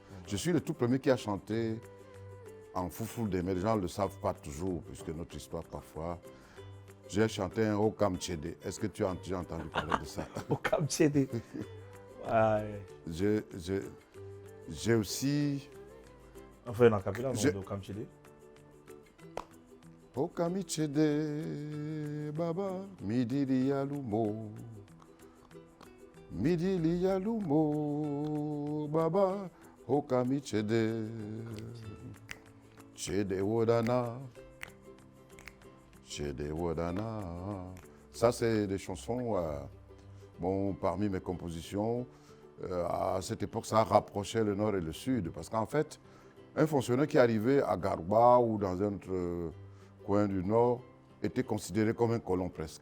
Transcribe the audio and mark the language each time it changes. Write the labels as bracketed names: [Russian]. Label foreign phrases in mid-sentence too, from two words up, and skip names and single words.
[French] Je suis le tout premier qui a chanté en Foufoulde, mais les gens ne le savent pas toujours, puisque notre histoire parfois. J'ai chanté un Okam Tchédé. Est-ce que tu as déjà entendu parler de ça? Okam Tchédé. J'ai aussi. Enfin, un acapella, non, Okam Tchédé. [Fula] Okami Tchédé, Baba, Midili Yalumo. Midili Yalumo, Baba, Okami Tchédé. Tchédé Wodana. Tchédé Wodana. [French] Ça, c'est des chansons, bon, parmi mes compositions. À cette époque, ça rapprochait le nord et le sud. Parce qu'en fait, un fonctionnaire qui arrivait à Garba ou dans un autre coin du nord était considéré comme un colon presque.